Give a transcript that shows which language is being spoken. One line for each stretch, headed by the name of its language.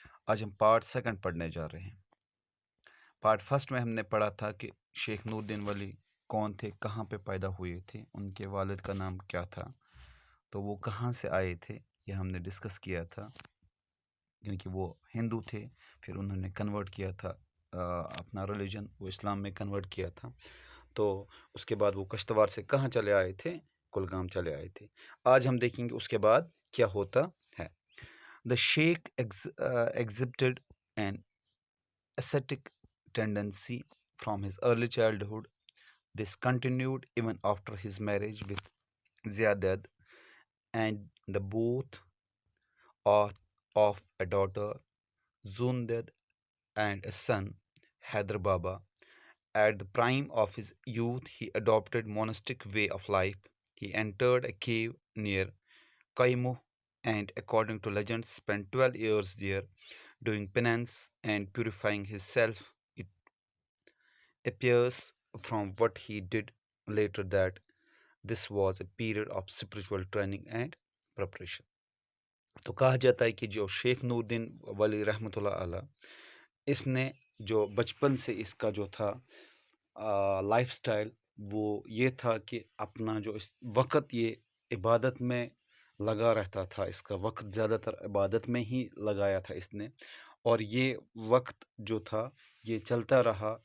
Hindi: आज हम part second पढ़ने जा रहे हैं। पार्ट फर्स्ट में हमने पढ़ा था कि शेख नूरुद्दीन वली कौन थे, कहाँ पे पैदा हुए थे, उनके वालिद का नाम क्या था, तो वो कहाँ से आए थे, ये हमने डिस्कस किया था। क्योंकि वो हिंदू थे, फिर उन्होंने कन्वर्ट किया था अपना रिलीजन, वो इस्लाम में कन्वर्ट किया था। तो उसके बाद वो कश्तवाड़ से कहाँ चले आए थे, कुलगाम चले आए थे। आज हम देखेंगे उसके बाद क्या होता है।
English: The Sheikh exhibited an ascetic tendency from his early childhood. This continued even after his marriage with Ziadad, and the both of a daughter Zundad and a son, Hyder Baba. At the prime of his youth, he adopted monastic way of life. He entered a cave near Kaimu and, according to legend, spent 12 years there doing penance and purifying himself. It appears from what he did later that this was a period of spiritual training and preparation.
Hindi: तो कहा जाता है कि जो शेख नूरुद्दीन वली रहमतुल्लाह अलैह, इसने जो बचपन से इसका जो था लाइफस्टाइल, वो ये था कि अपना जो इस वक्त ये इबादत में लगा रहता था। इसका वक्त ज़्यादातर इबादत में ही लगाया था इसने, और ये वक्त जो था ये चलता रहा।